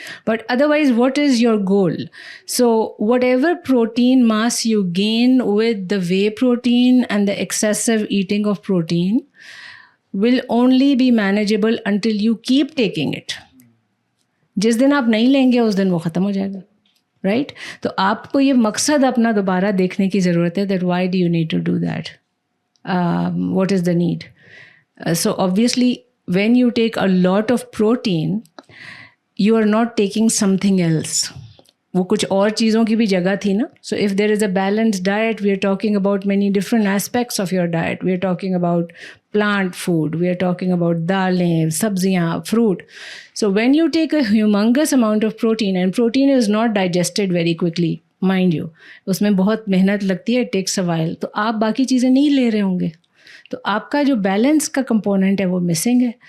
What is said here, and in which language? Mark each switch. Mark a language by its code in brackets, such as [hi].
[en] But otherwise what is your goal? So whatever protein mass you gain with the whey protein and the excessive eating of protein will only be manageable until you keep taking it. [ur] جس دن آپ نہیں لیں گے اس دن وہ ختم ہو جائے گا, right? تو آپ کو یہ مقصد اپنا دوبارہ دیکھنے کی ضرورت ہے [en] that why do you need to do that? What is the need? So obviously when you take a lot of protein, you are not taking something else. [ur] وہ کچھ اور چیزوں کی بھی جگہ تھی نا. [en] So if there is a balance diet, we are talking about many different aspects of your diet. We are talking about plant food, we are talking about دالیں, سبزیاں, fruit. So when you take a humongous amount of protein, and protein is not digested very quickly, mind you, [ur] اس میں بہت محنت لگتی ہے, [en] it takes a while, [ur] تو آپ باقی چیزیں نہیں لے رہے ہوں گے, تو آپ کا جو بیلنس کا کمپوننٹ ہے وہ مسنگ ہے.